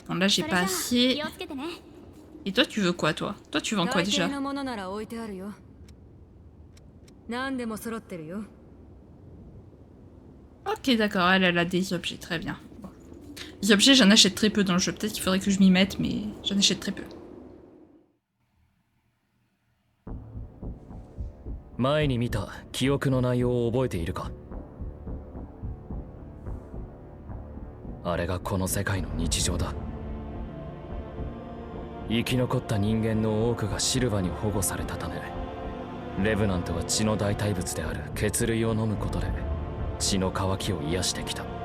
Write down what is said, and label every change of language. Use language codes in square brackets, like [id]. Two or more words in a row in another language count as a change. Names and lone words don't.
[fr] Bon, là, j'ai pas assez. Et toi, tu veux quoi, toi? Toi, tu vends quoi déjà? Ok, d'accord, elle a des objets, très bien. Bon. Les objets, j'en achète très peu dans le jeu. Peut-être qu'il faudrait que je m'y mette, mais j'en achète très peu. [ja] 前に見た記憶の内容を覚えているか？あれがこの世界の日常だ。生き残った人間の多くがシルバに保護されたため、レブナントは血の代替物である血類を飲むことで血の渇きを癒してきた。